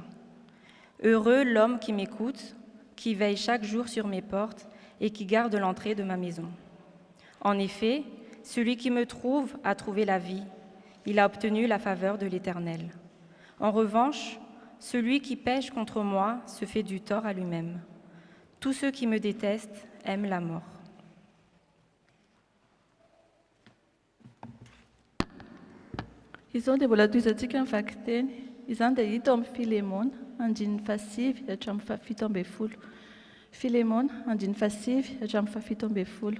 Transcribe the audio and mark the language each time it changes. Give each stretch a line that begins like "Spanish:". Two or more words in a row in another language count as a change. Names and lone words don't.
French: Heureux l'homme qui m'écoute, qui veille chaque jour sur mes portes et qui garde l'entrée de ma maison. En effet, celui qui me trouve a trouvé la vie. Il a obtenu la faveur de l'Éternel. En revanche, celui qui pêche contre moi se fait du tort à lui-même. Tous ceux qui me détestent aiment la mort.
Malagasy: Izao dia mbola toizantsika ny vaky-teny. Izany dia hita amin'ny Filemona, andininy fahasivy hatramin'ny fahafito ambin'ny folo. Filemona, andininy fahasivy hatramin'ny fahafito ambin'ny folo.